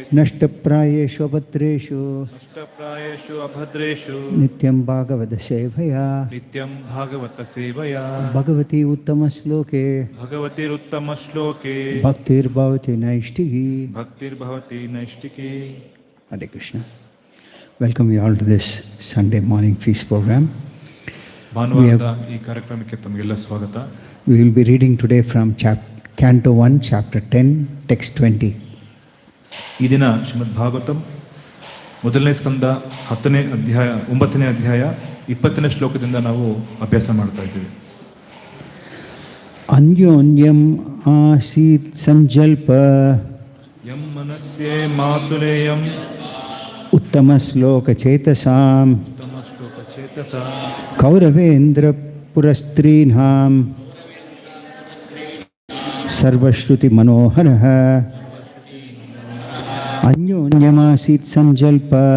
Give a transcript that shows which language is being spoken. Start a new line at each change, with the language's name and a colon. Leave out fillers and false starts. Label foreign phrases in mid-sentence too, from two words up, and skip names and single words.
Sanskrit: नष्टप्रायेषु अभद्रेषु. नष्टप्रायेषु अभद्रेषु. नित्यं भागवत सेवया. नित्यं भागवत सेवया. भगवति उत्तम श्लोके. भगवति उत्तम श्लोके. भक्तिर् भवति नैष्ठिकी. भक्तिर् भवति नैष्ठिकी. हरे कृष्ण.
English: Welcome you all to this Sunday morning feast program.
Kannada: ಭಾನುವಾರದ ಈ ಕಾರ್ಯಕ್ರಮಕ್ಕೆ ತಮಗೆಲ್ಲ ಸ್ವಾಗತ.
English: We will be reading today from Canto 1, Chapter 10, Text 20.
Kannada: ಈ ದಿನ ಶ್ರೀಮದ್ ಭಾಗವತಂ ಮೊದಲನೇ ಸ್ಕಂದ 9ನೇ ಅಧ್ಯಾಯ 20ನೇ ಶ್ಲೋಕದಿಂದ ನಾವು ಅಭ್ಯಾಸ ಮಾಡ್ತಾ ಇದ್ದೀವಿ.
Sanskrit: ಅನ್ಯೋನ್ಯಂ ಆಸೀತ್ ಸಂಜಲ್ಪ ಯಂ ಮನಸ್ಸೇ ಮಾತುಲೇಯಂ ಉತ್ತಮ ಶ್ಲೋಕ ಚೇತಸಾಂ ಚೇತಸಾ ಕೌರವೇಂದ್ರ ಪುರಸ್ತ್ರೀನಾಂ ಸರ್ವಶ್ರುತಿ ಮನೋಹರಃ ಅನ್ಯೋನ್ಯಮಾಸೀತ್ ಸಂಜಲ್ಪ